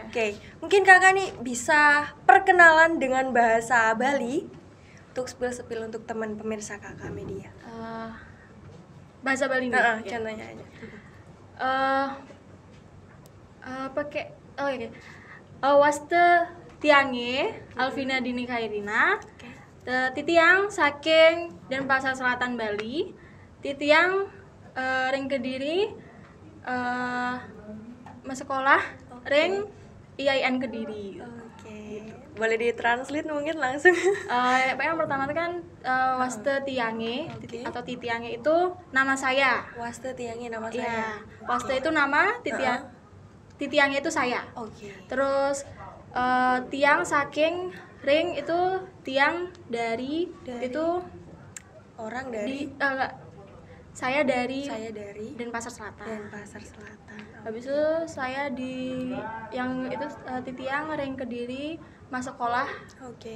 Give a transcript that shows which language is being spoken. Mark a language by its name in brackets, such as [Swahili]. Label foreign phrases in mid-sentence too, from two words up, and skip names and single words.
[Indonesian] Oke, mungkin Kakak nih bisa perkenalan dengan bahasa Bali untuk spill untuk teman pemirsa Kakak Media. Bahasa Bali nih. Ya. Contohnya aja. Pakai oke. [Balinese] Waste tiange Alvina Dini Khairina. Titiang saking Denpasar Selatan Bali. Titiang ring Kediri sekolah ring IAIN Kediri. [Indonesian] Oke. Boleh ditranslate mungkin langsung. Yang pertama itu kan [Balinese] Waste Tiange [Indonesian] Oke. atau Titiange itu nama saya. [Balinese] Waste Tiangi [Indonesian] nama Iya. saya. Waste itu nama, Titiange itu saya. Oke. Terus [Balinese] tiang saking ring [Indonesian] itu tiang dari itu Orang dari enggak, saya dari Denpasar Selatan. Denpasar Selatan. Habis itu saya di yang itu [Balinese] Titiang ring Kediri [Indonesian] masuk sekolah. Oke.